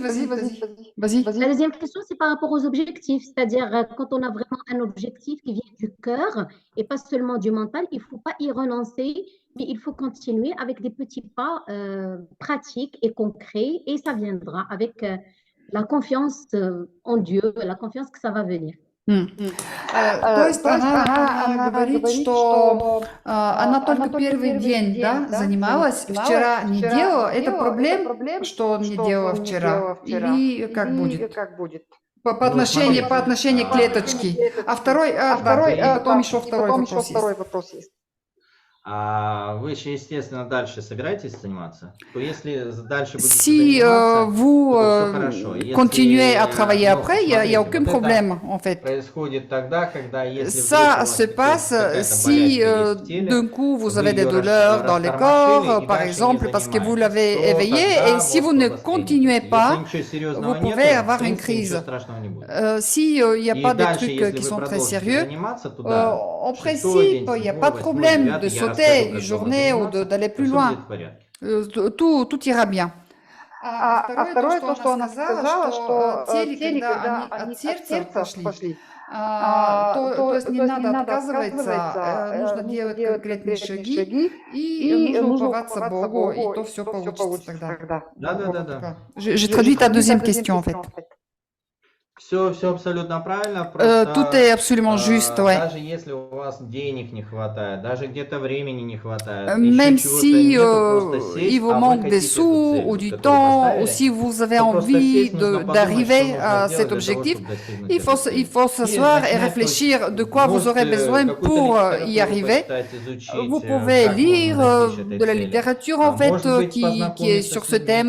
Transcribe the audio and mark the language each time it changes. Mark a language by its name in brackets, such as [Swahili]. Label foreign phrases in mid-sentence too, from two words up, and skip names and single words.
[French] La deuxième question, c'est par rapport aux objectifs, c'est-à-dire quand on a vraiment un objectif qui vient du cœur et pas seulement du mental, il ne faut pas y renoncer, mais il faut continuer avec des petits pas pratiques et concrets et ça viendra avec la confiance en Dieu, la confiance que ça va venir. [Russian] То есть она говорит, что она только первый день, да, занималась, вчера не делала. Это проблем, что он не делала вчера? Или как будет? По отношению к клеточке. А потом еще второй вопрос есть. Вы еще, естественно, дальше собираетесь заниматься? То если дальше будете [French] Si vous [Russian] то все хорошо. [French] continuez à travailler après, il n'y a aucun problème en fait. [Russian] Происходит тогда, когда если [French] Ça se passe si d'un coup vous avez des douleurs dans le corps, par exemple, parce que vous l'avez éveillé, et si vous ne continuez pas, vous pouvez avoir une crise. S'il n'y a pas de trucs qui sont très sérieux, en principe, il n'y a pas de problème de sauter une journée ou d'aller plus loin. Tout ira bien. [Russian] А второе, то, что она сказала, что теле, когда они от сердца пошли, то есть не надо отказываться, нужно делать конкретные шаги, и нужно уповаться Богу, и то все получится тогда. Да. [French] Je traduis ta deuxième question en fait. [Russian] Все абсолютно правильно. [French] Tout est absolument juste, ouais. [Russian] Даже если у вас денег не хватает, даже где-то времени не хватает, [French] même si il vous manque des sous ou du temps, ou si vous avez envie d'arriver à cet objectif, il faut s'asseoir et réfléchir de quoi vous aurez besoin pour y arriver. Vous pouvez lire de la littérature en fait qui est sur ce thème.